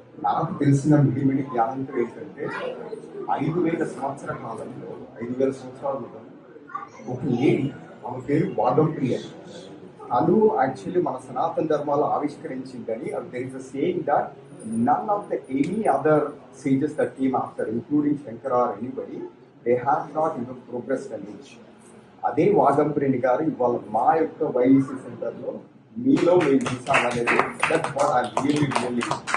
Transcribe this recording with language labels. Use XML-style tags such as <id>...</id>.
<te>నాకు తెలిసిన మిడిమిడి జ్ఞానంతో ఏంటంటే 5,000 సంవత్సరాల కాలంలో 5,000 సంవత్సరాల ఒక లేడీ, ఆమె పేరు వాగంప్రియ, తను యాక్చువల్లీ మన సనాతన ధర్మాలు ఆవిష్కరించిందని.</te> <en>there is a saying that none of the any other sages that came after, including Shankara or anybody, they have not even progressed an inch.</en> <te>అదే వాగంప్రిని గారు ఇవాళ మా యొక్క వైఈసీ సెంటర్లో మీలో మేము చూసామనేది</te> <en>That's what I really realize.</en>